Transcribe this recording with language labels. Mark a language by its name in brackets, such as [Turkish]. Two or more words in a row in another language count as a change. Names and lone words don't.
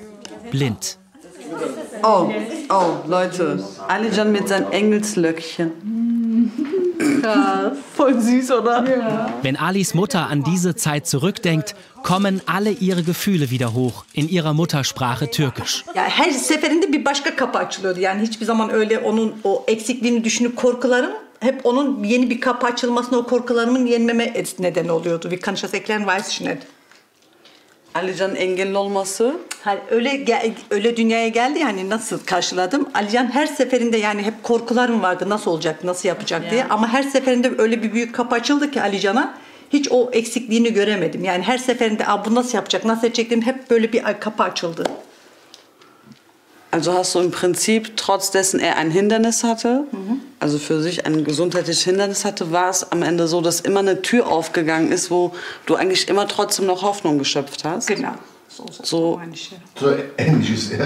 [German] Blind. Oh, Leute. Alican mit seinem Engelslöckchen. Krass. Voll süß, oder? Ja. Wenn Alis Mutter an diese Zeit zurückdenkt, kommen alle ihre Gefühle wieder hoch in ihrer Muttersprache Türkisch. [Turkish] Ya her seferinde bir başka kapı açılıyordu. Yani hiçbir zaman öyle onun o eksikliğini düşünüp korkularım hep onun yeni bir kapı açılmasına o korkularımın yenmeme neden oluyordu. [German] Wie kann ich das erklären? Weiß ich nicht. [Turkish] Alican'ın engelli olması. Hani öyle dünyaya geldi yani nasıl karşıladım? Alican her seferinde yani hep korkularım vardı nasıl olacak, nasıl yapacak diye. Ama her seferinde öyle bir büyük kapı açıldı ki Alican'a hiç o eksikliğini göremedim. Yani her seferinde bu nasıl yapacak, nasıl edecek dedim hep böyle bir kapı açıldı. [German] Also hast du im Prinzip, trotz dessen er ein Hindernis hatte, also für sich ein gesundheitliches Hindernis hatte, war es am Ende so, dass immer eine Tür aufgegangen ist, wo du eigentlich immer trotzdem noch Hoffnung geschöpft hast. Genau. So ähnlich ist er.